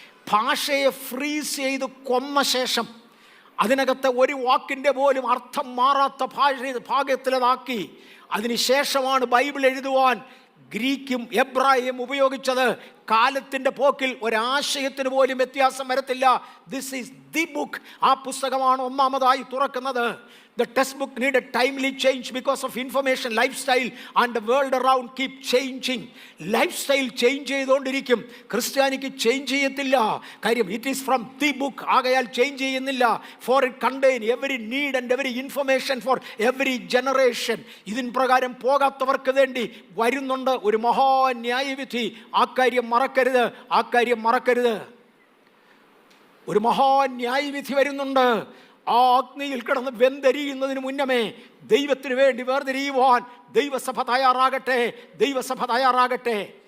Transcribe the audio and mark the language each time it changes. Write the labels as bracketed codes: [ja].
[ml] ഭാഷയെ ഫ്രീസ് ചെയ്ത് കൊന്ന ശേഷം അതിനകത്തെ ഒരു വാക്കിൻ്റെ പോലും അർത്ഥം മാറാത്ത ഭാഗത്തിലതാക്കി അതിനുശേഷമാണ് ബൈബിൾ എഴുതുവാൻ ഗ്രീക്കും എബ്രായും ഉപയോഗിച്ചത്. കാലത്തിൻ്റെ പോക്കിൽ ഒരാശയത്തിന് പോലും വ്യത്യാസം വരത്തില്ല. [en] This is the book. [ml] ആ പുസ്തകമാണ് ഒന്നാമതായി തുറക്കുന്നത്. [en] The textbook need a timely change because of information, lifestyle and the world around keep changing. [ml] Lifestyle change ചെയ്തുകൊണ്ടിരിക്കും. ക്രിസ്ത്യാനിക്ക് ചേഞ്ച് ചെയ്യത്തില്ല. കാര്യം [en] it is from the book. [ml] ആകയാൽ ചേഞ്ച് ചെയ്യുന്നില്ല. [en] For it contain every need and every information for every generation. [ml] ഇതിൻ പ്രകാരം പോകാത്തവർക്ക് വേണ്ടി വരുന്നുണ്ട് ഒരു മഹാന്യായവിധി. ആ കാര്യം മറക്കരുത്, ആ കാര്യം മറക്കരുത്. ഒരു മഹാന്യായവിധി വരുന്നുണ്ട്. ആ അഗ്നിയിൽ കിടന്ന് വെന്തെരിയുന്നതിന് മുന്നമേ ദൈവത്തിന് വേണ്ടി വേർതിരിയുവാൻ ദൈവസഭ തയ്യാറാകട്ടെ, ദൈവസഭ തയ്യാറാകട്ടെ.